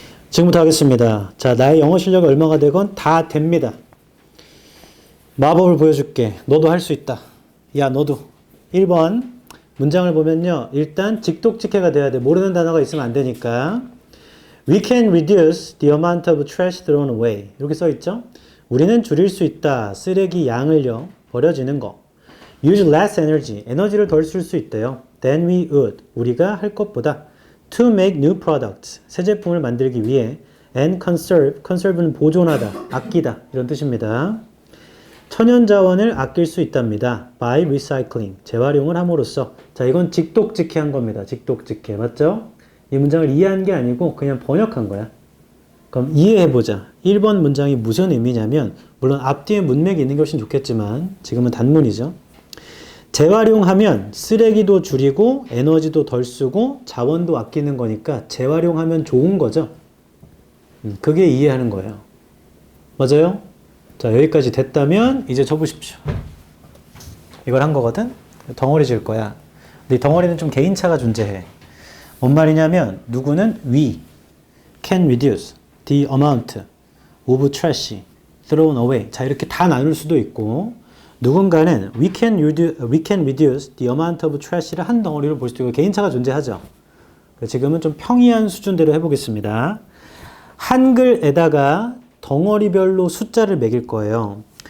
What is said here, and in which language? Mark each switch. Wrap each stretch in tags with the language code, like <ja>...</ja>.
<ko>지금부터 하겠습니다. 자, 나의 영어 실력이 얼마가 되건 다 됩니다. 마법을 보여줄게. 너도 할 수 있다. 야, 너도. 1번 문장을 보면요. 일단 직독직해가 돼야 돼. 모르는 단어가 있으면 안 되니까.</ko> <en>We can reduce the amount of trash thrown away.</en> <ko>이렇게 써 있죠? 우리는 줄일 수 있다. 쓰레기 양을요. 버려지는 거.</ko> <en>Use less energy.</en> <ko>에너지를 덜 쓸 수 있대요.</ko> <en>Than we would.</en> <ko>우리가 할 것보다.</ko> <en>To make new products.</en> <ko>새 제품을 만들기 위해.</ko> <en>And conserve.</en> <ko>conserve는 보존하다. 아끼다. 이런 뜻입니다. 천연자원을 아낄 수 있답니다.</ko> <en>By recycling.</en> <ko>재활용을 함으로써. 자, 이건 직독직해한 겁니다. 직독직해. 맞죠? 이 문장을 이해한 게 아니고 그냥 번역한 거야. 그럼 이해해보자. 1번 문장이 무슨 의미냐면 물론 앞뒤에 문맥이 있는 게 훨씬 좋겠지만 지금은 단문이죠. 재활용하면 쓰레기도 줄이고 에너지도 덜 쓰고 자원도 아끼는 거니까 재활용하면 좋은 거죠. 그게 이해하는 거예요. 맞아요? 자, 여기까지 됐다면 이제 접으십시오. 이걸 한 거거든? 덩어리 질 거야. 근데 이 덩어리는 좀 개인차가 존재해. 뭔 말이냐면 누구는</ko> <en>we can reduce the amount of trash thrown away.</en> <ko>자, 이렇게 다 나눌 수도 있고 누군가는</ko> <en>we can reduce the amount of trash</en> <ko>를 한 덩어리로 볼 수도 있고 개인차가 존재하죠. 지금은 좀 평이한 수준대로 해보겠습니다. 한글에다가 덩어리별로 숫자를 매길 거예요.</ko>